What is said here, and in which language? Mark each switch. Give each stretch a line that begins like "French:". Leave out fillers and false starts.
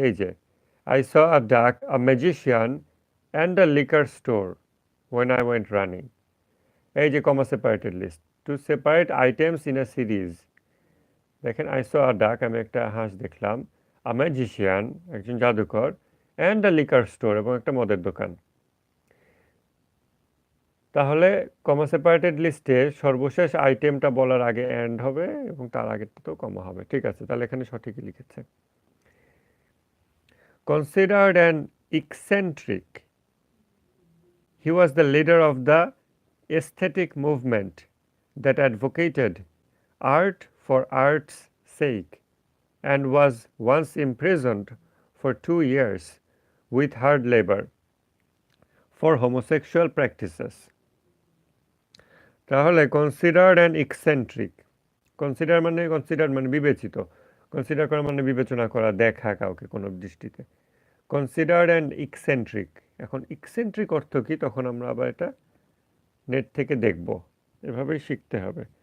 Bangla: এই যে
English: I saw a duck, a magician and a liquor store when I went running.
Bangla: এই যে
English: Comma separated list, to separate items in a series.
Bangla: দেখেন,
English: I saw a duck,
Bangla: আমি একটা হাঁস দেখলাম,
English: a magician,
Bangla: একজন জাদুকর,
English: and a liquor store,
Bangla: এবং একটা মদের দোকান। তাহলে কমা সেপারেটেড লিস্টে সর্বশেষ আইটেমটা বলার আগে অ্যান্ড হবে এবং তার আগেরটাতেও কমা হবে। ঠিক আছে, তাহলে এখানে সঠিকই লিখেছে।
English: Considered an eccentric, he was the leader of the aesthetic movement that advocated art for art's sake and was once imprisoned for 2 years with hard labor for homosexual practices.
Bangla: তাহলে
English: considered and eccentric,
Bangla: কনসিডার মানে বিবেচিত, consider করা মানে বিবেচনা করা, দেখা কাউকে কোনো দৃষ্টিতে।
English: considered and eccentric,
Bangla: এখন এক্সেন্ট্রিক অর্থ কি, তখন আমরা আবার এটা নেট থেকে দেখব, এভাবেই শিখতে হবে।